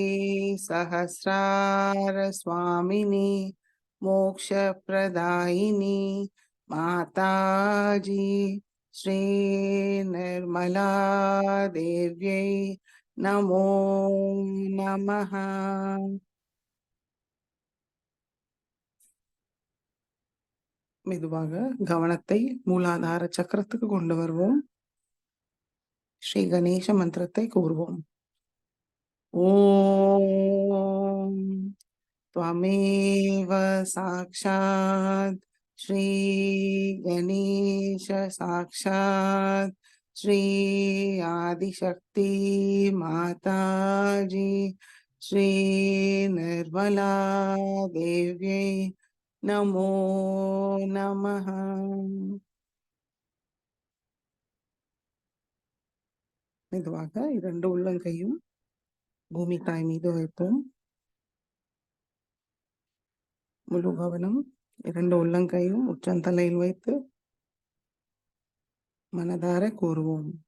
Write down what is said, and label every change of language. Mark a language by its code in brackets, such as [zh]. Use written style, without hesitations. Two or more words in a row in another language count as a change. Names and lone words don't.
[sa] सहस्रार स्वामिनी मोक्षप्रदायिनी माताजी श्री निर्मला देव्यै नमो नमः। [ta] மெதுவாக கவனத்தை மூலாதார சக்கரத்துக்கு கொண்டு வருவோம். ஸ்ரீ கணேச மந்திரத்தை கூறுவோம். [sa] ஓம் त्वमेव साक्षात् श्री गणेश साक्षात् श्री आदिशक्ति माताजी श्री निर्मला देव्यै नमो नमः। [ta] மெதுவாக இரண்டு உள்ளங்கையும் பூமி தாய் மீது வைப்போம். முழு கவனம் இரண்டு உள்ளங்கையும் உச்சந்தலையில் வைத்து மனதார கூறுவோம்.